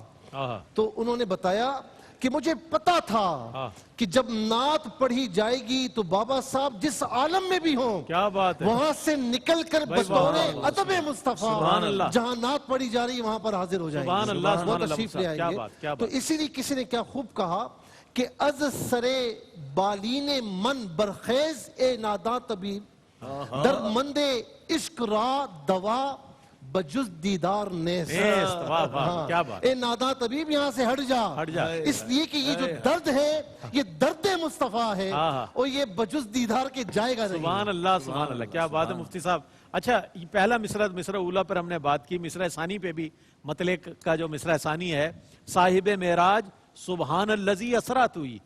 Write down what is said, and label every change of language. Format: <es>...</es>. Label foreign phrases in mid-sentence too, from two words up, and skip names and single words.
<ur>تو انہوں نے بتایا کہ مجھے پتا تھا کہ جب نعت پڑھی جائے گی تو بابا صاحب جس عالم میں بھی ہوں وہاں سے نکل کر بطور ادب مصطفیٰ جہاں نعت پڑھی جا رہی وہاں پر حاضر ہو جائیں گے, وہ تشریف لے آئیں گے. تو اسی لیے کسی نے کیا خوب کہا کہ</ur> <fa>از سرے بالین من برخیز اے ناداں طبیب در مند عشق را دوا بجز دیدار نیست.</fa> <ur>اے ناداں طبیب یہاں سے ہٹ جا, اس لیے کہ یہ جو درد ہے یہ درد مصطفیٰ ہے اور یہ بجز دیدار کے جائے گا نہیں.</ur> <ar>سبحان اللہ, سبحان اللہ,</ar> <ur>کیا بات ہے مفتی صاحب. اچھا پہلا مصرع اولا پر ہم نے بات کی, مصرع ثانی پہ بھی مطلع کا جو مصرع ثانی ہے صاحب معراج</ur> <ar>سبحان الذی اسرا</ar> <ur>ہوئی.</ur>